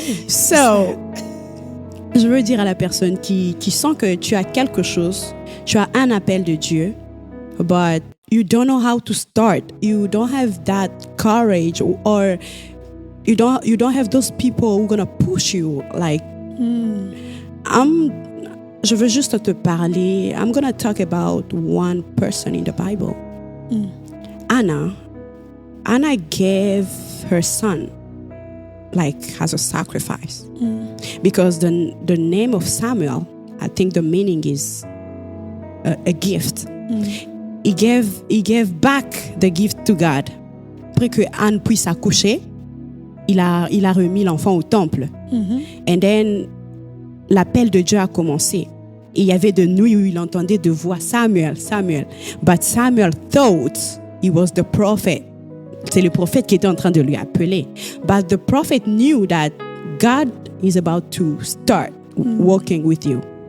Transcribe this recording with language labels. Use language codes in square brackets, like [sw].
[fr] So, je veux dire à la personne qui sent que tu as quelque chose, tu as un appel de Dieu, [en] but you don't know how to start. You don't have that courage, or you don't have those people who are going to push you. [fr] Like, je veux juste te parler. [en] I'm going to talk about one person in the Bible. Anna gave her son like as a sacrifice because the name of Samuel, I think the meaning is a gift. He gave back the gift to God. [fr] Après que Anne puisse accoucher, il a remis l'enfant au temple. [en] And then [fr] l'appel de Dieu a commencé. Et il y avait de nuits où il entendait de voix Samuel. [en] But Samuel thought he was the prophet. [fr] C'est le prophète qui était en train de lui appeler. [en] But the prophet knew that God is about to start working with you.